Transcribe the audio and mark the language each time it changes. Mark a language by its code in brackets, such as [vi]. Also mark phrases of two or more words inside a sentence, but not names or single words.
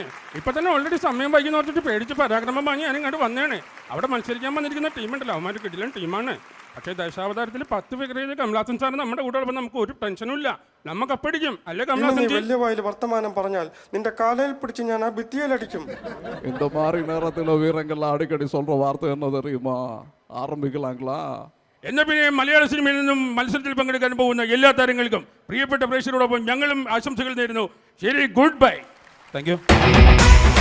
[ml] ഇപ്പൊ തന്നെ ഓൾറെഡി സമയം വൈകി നോക്കിയിട്ട് പേടിച്ച് പരാക്രമം വാങ്ങി ഞാൻ ഇങ്ങോട്ട് വന്നതാണ്. അവിടെ മത്സരിക്കാൻ വന്നിരിക്കുന്ന ടീമുണ്ടല്ലോ, അവന്മാർ കിടിലൻ ടീമാണ്. പക്ഷേ ദശാവതാരത്തിൽ 10 ഫിഗർ ചെയ്ത് കമലാസൻ സാർ നമ്മുടെ കൂടെ ഉള്ളപ്പോൾ നമുക്ക് ഒരു ടെൻഷനും ഇല്ല. നമുക്ക് അപ്പടിക്കും അല്ലേ കമലാസൻ? വലിയ വായിൽ വർത്തമാനം പറഞ്ഞാൽ നിന്റെ കാലയിൽ പിടിച്ച് ഞാൻ ആ ഭിത്തിയിലടിക്കും. [ta] இந்த மாதிரி நேரத்தில் வீரங்கள் அடிக்கடி சொல்ற வார்த்தை என்ன தெரியுமா? ആരംഭിക്കലാங்களா? [ml] എന്നാൽ പിന്നെ മലയാള സിനിമയിൽ നിന്നും മത്സരത്തിൽ പങ്കെടുക്കാൻ പോകുന്ന എല്ലാ താരങ്ങൾക്കും പ്രിയപ്പെട്ട പ്രേക്ഷകരോടൊപ്പം ഞങ്ങളും ആശംസകൾ നേരുന്നു. [en] ശരി, good bye. thank you.